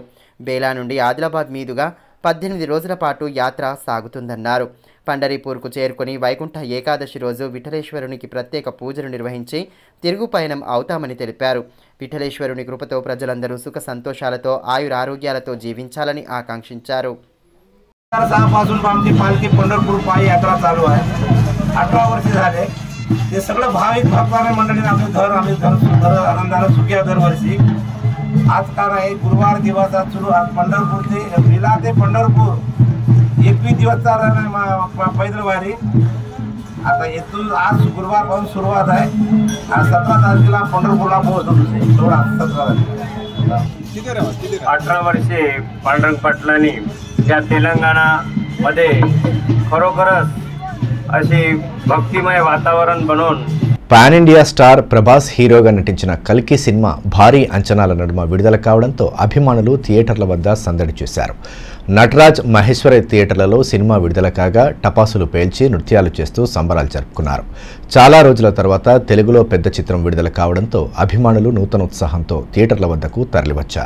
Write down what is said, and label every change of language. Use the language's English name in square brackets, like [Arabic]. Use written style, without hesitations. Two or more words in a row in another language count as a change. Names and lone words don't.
[Telugu] బేలా నుండి ఆదిలాబాద్ మీదుగా 18 రోజుల పాటు యాత్ర సాగుతుందన్నారు. పండరీపూర్కు చేరుకుని వైకుంఠ ఏకాదశి రోజు విఠలేశ్వరునికి ప్రత్యేక పూజలు నిర్వహించి తిరుగు పయనం అవుతామని తెలిపారు. విఠలేశ్వరుని కృపతో ప్రజలందరూ సుఖ సంతోషాలతో ఆయురారోగ్యాలతో జీవించాలని ఆకాంక్షించారు. [Marathi] पालखी पंढरपूर पायी यात्रा चालू आहे. 18 वर्ष झाले. ते सगळं भाविक भक्तांनी मंडळीने आम्ही घर आनंदाने सुखिया दरवर्षी. आज काय आहे, गुरुवार दिवस आज सुरू. आज पंढरपूर ते बेला ते पंढरपूर 21 दिवस पैदल वारी. आता इथून आज गुरुवारपासून सुरुवात आहे. आज 17 तारखेला पंढरपूरला पोहोचतो. 18 वर्षे पांडुरंग पाटलांनी या तेलंगणामध्ये खरोखरच अशी भक्तिमय वातावरण बनवून [English] pan India star [Telugu] ప్రభాస్ హీరోగా నటించిన కల్కి సినిమా భారీ అంచనాల నడుమ విడుదల కావడంతో అభిమానులు థియేటర్ల వద్ద సందడి చేశారు. నటరాజ్ మహేశ్వరి థియేటర్లలో సినిమా విడుదల కాగా టపాసులు పేల్చి నృత్యాలు చేస్తూ సంబరాలు జరుపుకున్నారు. చాలా రోజుల తర్వాత తెలుగులో పెద్ద చిత్రం విడుదల కావడంతో అభిమానులు నూతనోత్సాహంతో థియేటర్ల వద్దకు తరలివచ్చారు.